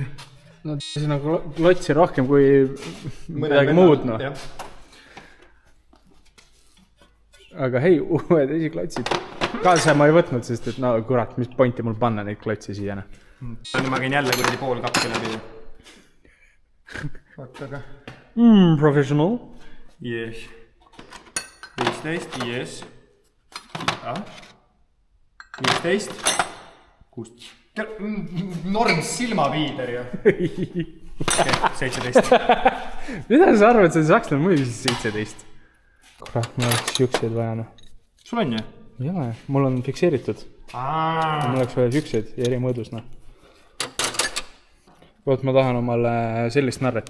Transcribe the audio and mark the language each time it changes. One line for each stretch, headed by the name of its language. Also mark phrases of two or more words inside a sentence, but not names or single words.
Estonian: No siin on klotsi rohkem kui midagi muud, noh. Aga hei, uued esiklotsid. Kaasa ma ei võtnud, sest et no kurat, mis pointi mul panna neid klotsi siia. Ma käin jälle kuradi pool kappi läbi. Vaataga. Professional.
English: Yes. 15, yes.
Estonian: 15. 16. Norm silmaviider ju. 17. Mida sa arvad, see on sakslane muidu 17? Kurat, mul oleks siukseid vaja, noh. Sul on ju? Ei ole, mul on fikseeritud. Mul oleks vaja siukseid ja eri mõõdus, noh. Võt, ma tahan omale sellist narret.